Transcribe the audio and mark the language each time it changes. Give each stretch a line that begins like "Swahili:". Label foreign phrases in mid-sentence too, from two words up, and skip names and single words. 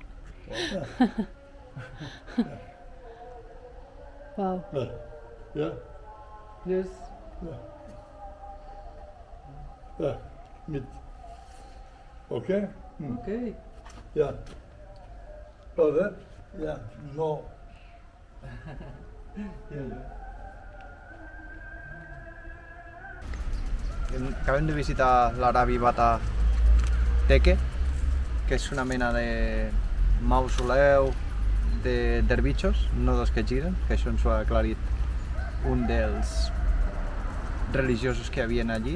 English: Wow. Yeah. Yes. Da, mit. Okay? Okay.
German: Ja. Oder? Ja,
Catalan: no. Acabem de visitar l'Arabi Bata Teque, que és una mena de mausoleu de dervitxos, no dels que giren, que això ens ho ha aclarit un dels religiosos que hi havia allí.